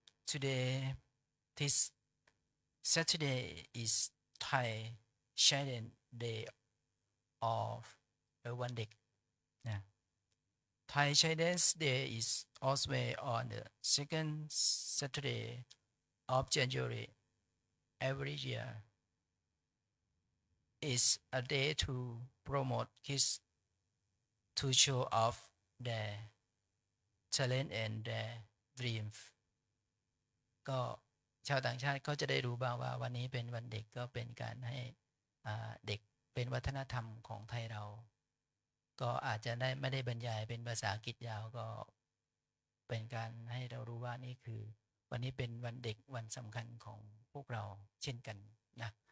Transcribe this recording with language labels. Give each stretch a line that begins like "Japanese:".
English: today this Saturday is Thai Children Day of วันเด็กนะ Thai Children's Day is always on the second Saturday of January every year. It's a day to promote kids to show off their talent and their dreams.
Thai: ก็ชาวต่างชาติก็จะได้รู้บ้างว่าวันนี้เป็นวันเด็กก็เป็นการให้เด็กเป็นวัฒนธรรมของไทยเราก็อาจจะได้ไม่ได้บรรยายเป็นภาษาอังกฤษยาวก็เป็นการให้เรารู้ว่านี่คือวันนี้เป็นวันเด็กวันสำคัญของพวกเราเช่นกันนะ